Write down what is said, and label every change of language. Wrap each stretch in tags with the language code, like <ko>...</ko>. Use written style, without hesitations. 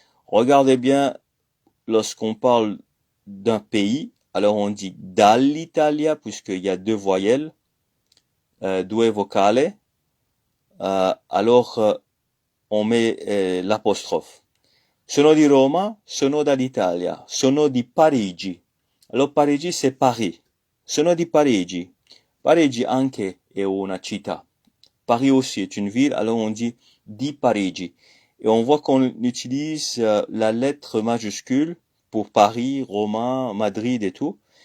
<fr>Regardez bien, lorsqu'on parle d'un pays, alors on dit dall'Italia, puisqu'il y a deux voyelles, due vocali. Alors, on met l'apostrophe.</fr> <it>Sono di Roma, sono dall'Italia, sono di Parigi. Alors, Parigi, c'est Paris. Sono di Parigi. Parigi anche è una città.</it> <fr>Paris aussi est une ville, alors on dit di Parigi. Et on voit qu'on utilise la lettre majuscule pour Paris, Roma, Madrid et tout.</fr>